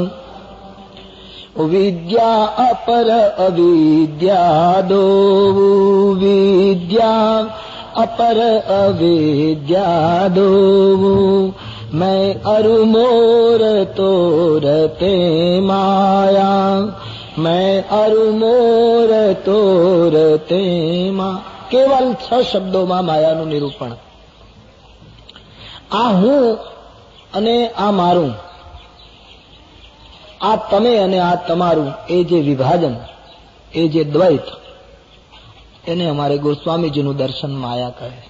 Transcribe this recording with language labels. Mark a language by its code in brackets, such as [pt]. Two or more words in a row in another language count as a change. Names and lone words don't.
[awa] विद्या अपर अविद्या दो, विद्या अपर अविद्या दो. मैं अरु मोर तोरते माया, मैं अरु मोर तोरते माँ. [gu] केवल 6 શબ્દોમાં માયાનું નિરૂપણ. આ હું અને આ મારું, આ તમે અને આ તમારું, એ જે વિભાજન, એ જે દ્વૈત, એને અમારે ગોસ્વામીજીનું દર્શન માયા કહે.